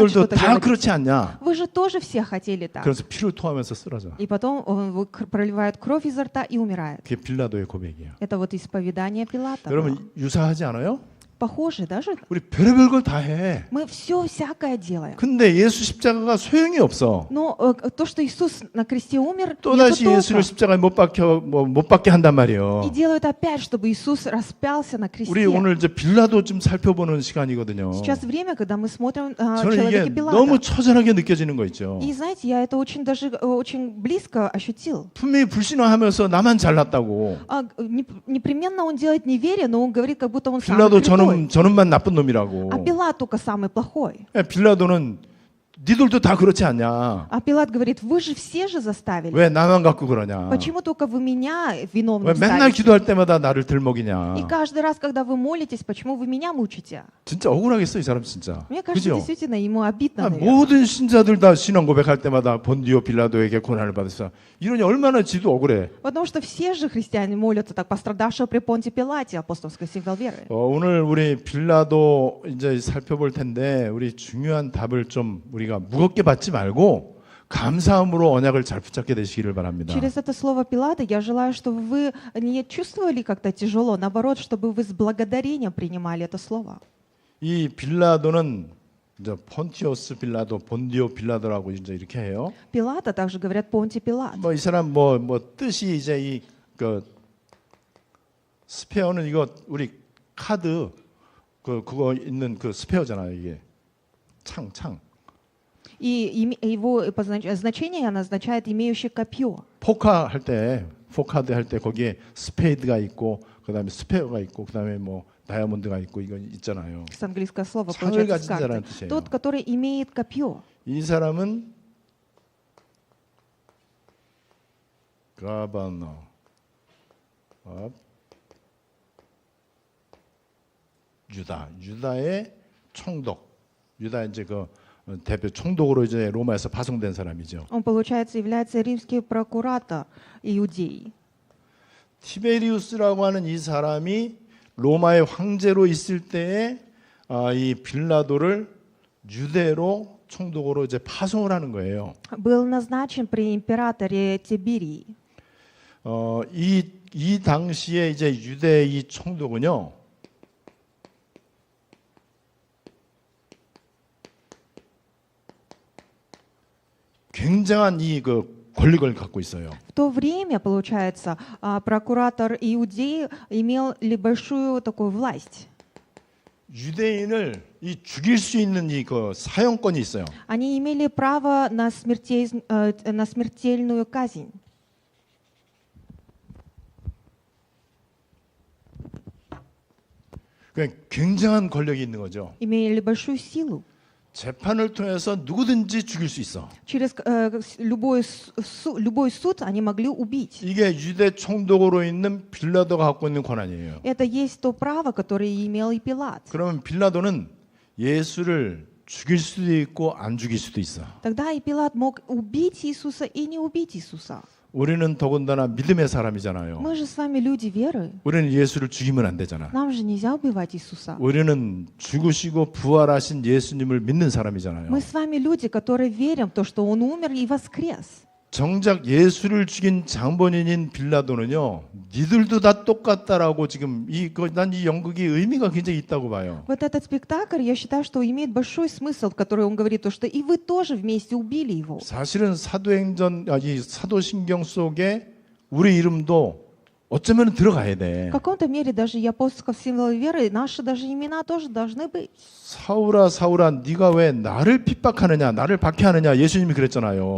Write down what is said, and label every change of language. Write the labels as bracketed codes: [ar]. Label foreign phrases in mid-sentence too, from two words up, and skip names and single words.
[ko] 니들도 [ru] что-то [ko] 다 [ru] говорить? [ko] 그렇지 않냐? [ru] Вы же тоже все хотели так. [ko] 그래서 피를 토하면서 쓰러져. [ru] И потом он проливает кровь изо рта и умирает. [ko] 그게 빌라도의 고백이에요. [ru] Это вот исповедание Пилата. было. [ko] 여러분 유사하지 않아요? [ru] Похоже, даже [ko] 우리 별의별 걸 다 해. [ru] мы все всякое делаем. [ko] 근데 예수 십자가가 소용이 없어. [ru] Но то, что Иисус на кресте умер, [ko] 또 [ru] нету [ko] 다시 [ru] толка. [ko] 예수를 십자가에 못 박게 한단 [ru] И [ko] 말이에요. [ru] делают опять, чтобы Иисус распялся на [ko] 우리 [ru] кресте. [ko] 오늘 이제 빌라도 좀 살펴보는 시간이거든요. [ru] Сейчас время, когда мы смотрим [ko] 저는 이게 [ru] человека Пилата. [ko] 너무 처절하게 느껴지는 거 있죠. [ru] И знаете, я это очень даже очень близко ощутил. [ko] 분명히 불신앙하면서 나만 잘났다고. [ru] Непременно он делает неверие, но он говорит, как будто он самый 빌라도 крутой. [ko] 저는만 나쁜 놈이라고. [ru] А Пилат только самый плохой. [ko] 빌라도는 니들도 다 그렇지 않냐? [ru] А Пилат говорит, вы же все же заставили. [ko] 왜 나만 갖고 그러냐? [ru] Почему только вы меня [ko] 왜 [ru] виновным [ko] 맨날 [ru] ставите? [ko] 기도할 때마다 나를 들먹이냐? [ru] И каждый раз, когда вы молитесь, почему вы меня мучите? [ko] 진짜 억울하겠어 이 사람 진짜. [ru] Мне кажется, [ko] 그죠? [ru] действительно, ему обидно, наверное. [ko] 모든 신자들 다 신앙 고백할 때마다 본디오 빌라도에게 고난을 받았어. 이러니 얼마나 지도 억울해. [ru] Потому что все же христиане молятся так, пострадавшего при Понте Пилате, апостольский символ веры. [ko] 오늘 우리 빌라도 이제 살펴볼 텐데 우리 중요한 답을 좀 우리가 무겁게 받지 말고 감사함으로 언약을 잘 붙잡게 되시기를 바랍니다. [ru] Через это слово Пилата я желаю, чтобы вы не чувствовали как-то тяжело, наоборот, чтобы вы с благодарением принимали это слово. [ko] 이 빌라도는 이제 폰티오스 빌라도, 본디오 빌라도라고 이제 이렇게 해요. [ru] Пилата также говорят Понти Пилат. [ko] 뭐 이 사람 뭐 뜻이 이제 이 그 스페어는 이거 우리 카드 그거 있는 그 스페어잖아요 이게 창. [ru] И его значение она означает имеющий копье. [ko] 포카 할 때 포카드 할 때 거기에 스페이드가 있고 그다음에 스페어가 있고 그다음에 뭐 다이아몬드가 있고 이거 있잖아요. [ru] С английского слова [ko] 창을 [ru] получается [ko] 가진 [ru] с карты. [ko] 자라는 뜻이에요. [ru] Тот, который имеет копье. [ko] 이 사람은 가바너 유다의 총독 유다 이제 그 대표 총독으로 이제 로마에서 파송된 사람이죠. [ru] Он, получается, является римский прокуратор Иудеи. [ko] 티베리우스라고 하는 이 사람이 로마의 황제로 있을 때에 이 빌라도를 유대로 총독으로 이제 파송을 하는 거예요. [ru] Был назначен при императоре Тиберии. [ko] 이 당시에 이제 유대 이 총독은요. 굉장한 이 그 권력을 갖고 있어요. [ru] В то время, получается, прокуратор Иудеи имел большую такую власть. [ko] 유대인을 이 죽일 수 있는 이 그 사형권이 있어요. [ru] Они имели право на смертельную казнь. [ko] 그냥 굉장한 권력이 있는 거죠. [ru] Имели большую силу. [ko] 재판을 통해서 누구든지 죽일 수 있어. [ru] Через любой суд они могли убить. [ko] 이게 유대 총독으로 있는 빌라도가 갖고 있는 권한이에요. [ru] Это есть то право, которое имел и Пилат. [ko] 그러면 빌라도는 예수를 죽일 수도 있고 안 죽일 수도 있어. [ru] Тогда и Пилат мог убить Иисуса и не убить Иисуса. [ko] 우리는 더군다나 믿음의 사람이잖아요. [ru] Мы же с вами люди веры. [ko] 우리는 예수를 죽이면 안 되잖아. [ru] Нам же нельзя убивать Иисуса. [ko] 우리는 죽으시고 부활하신 예수님을 믿는 사람이잖아요. [ru] Мы с вами люди, которые верим в то, что Он умер и воскрес. [ko] 정작 예수를 죽인 장본인인 빌라도는요, 니들도 다 똑같다라고 지금 난 이 연극이 의미가 굉장히 있다고 봐요. [ru] Вот этот спектакль, я считаю, что имеет большой смысл, который он говорит, то, что и вы тоже вместе убили его. [ko] 사실은 이 사도신경 속에 우리 이름도 어쩌면 들어가야 돼. [ru] В каком-то мере даже и апостольского символа веры, наши даже имена тоже должны быть. [ko] 사울아 사울아 네가 왜 나를 핍박하느냐 나를 박해하느냐 예수님이 그랬잖아요.